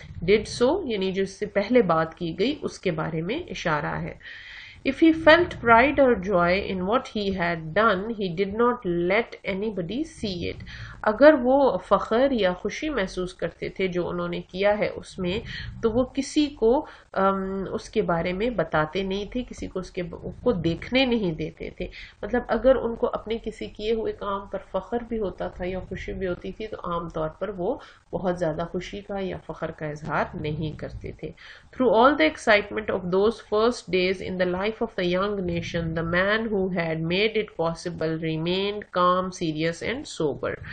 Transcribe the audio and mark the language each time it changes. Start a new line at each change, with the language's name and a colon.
English: did so
Urdu: یعنی جو اس سے پہلے بات کی گئی اس کے بارے میں اشارہ ہے.
English: If he felt pride or joy in what he had done, he did not let anybody see it.
Urdu: اگر وہ فخر یا خوشی محسوس کرتے تھے جو انہوں نے کیا ہے اس میں, تو وہ کسی کو اس کے بارے میں بتاتے نہیں تھے, کسی کو اس کو دیکھنے نہیں دیتے تھے. مطلب اگر ان کو اپنے کسی کیے ہوئے کام پر فخر بھی ہوتا تھا یا خوشی بھی ہوتی تھی تو عام طور پر وہ بہت زیادہ خوشی کا یا فخر کا اظہار نہیں کرتے تھے.
English: Through all the excitement of those first days in the life of the young nation, the man who had made it possible remained calm, serious and sober.